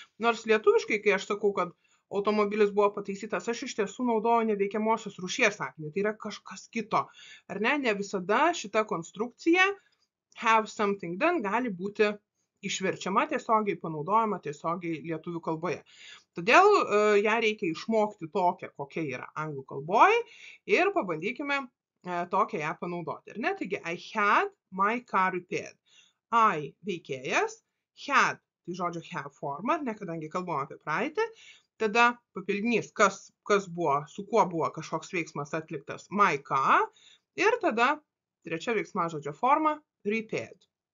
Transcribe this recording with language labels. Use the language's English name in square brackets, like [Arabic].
[Lithuanian] Nors lietuviškai, kai aš sakau, kad automobilis buvo pataisytas, aš iš tiesų naudoju neveikiamosios rūšies sakinį, tai yra kažkas kito, ar ne, ne visada šita konstrukcija [English] have something done [Lithuanian] gali būti išverčiama tiesiogiai, panaudojama tiesiogiai lietuvių kalboje. Todėl ją reikia išmokti tokią, kokia yra anglų kalboje ir pabandykime tokią ją panaudoti. Taigi, [English] I had my car repaired. [Lithuanian] I veikėjas, had, tai žodžio have forma, kadangi kalbam apie praeitį, tada papildinys, kas buvo, su kuo buvo kažkoks veiksmas atliktas, my car, ir tada trečia veiksmažodžio forma, repaired.